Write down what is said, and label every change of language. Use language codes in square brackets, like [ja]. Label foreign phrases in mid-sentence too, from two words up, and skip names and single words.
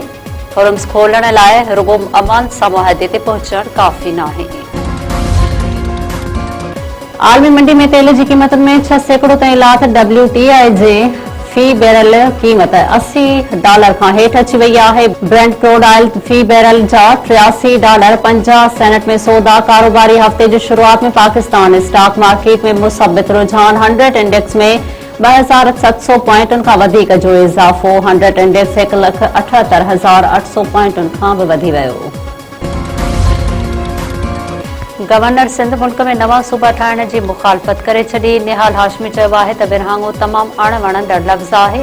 [sd] हुर्मुज़ खोलण लाइ रुगो अमान सां मुआहिदे ते पहुचणु काफ़ी नाहे। आलमी मंडी में तेल जी क़ीमतुनि में 6% ताईं लाथ। WTI जे फी बैरल क़ीमत $80 खां हेठि अची वई आहे। ब्रेंट क्रूड ऑयल फी बैरल जा $83.50 में सौदा। कारोबारी हफ़्ते जी शुरूआत में पाकिस्तान स्टॉक मार्केट में मुसबित रुझान 100 इंडेक्स में 2700 पॉइंटुनि खां वधीक जो इज़ाफ़ो। 100 इंडेक्स 1,78,800 पॉइंटुनि खां बि वधी वियो। गवर्नर सिंध मुल्क में नवां सूबा ठाहिण जी मुखालफ़त करे छॾी। निहाल हाशमी चयो आहे त विरहाङो तमामु अणवणंदड़ लफ़्ज़ आहे।